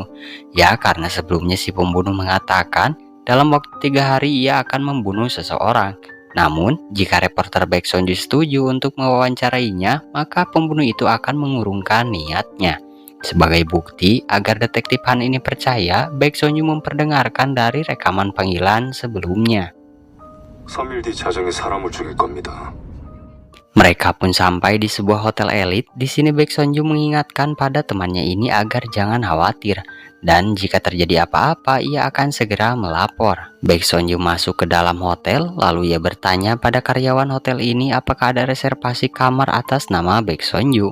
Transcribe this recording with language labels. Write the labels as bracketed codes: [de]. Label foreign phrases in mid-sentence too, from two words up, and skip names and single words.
[id] Ya, karena sebelumnya si pembunuh mengatakan dalam waktu 3 hari ia akan membunuh seseorang. Namun, jika reporter Baek Sonju setuju untuk mewawancarainya, maka pembunuh itu akan mengurungkan niatnya. Sebagai bukti, agar Detektif Han ini percaya, Baek Sonju memperdengarkan dari rekaman panggilan sebelumnya. [ko] 3일 뒤 자정에 사람을 죽일 겁니다. [id] Mereka pun sampai di sebuah hotel elit. Di sini Baek Sonju mengingatkan pada temannya ini agar jangan khawatir. Dan jika terjadi apa-apa, ia akan segera melapor. Baek Sonju masuk ke dalam hotel, lalu ia bertanya pada karyawan hotel ini apakah ada reservasi kamar atas nama Baek Sonju.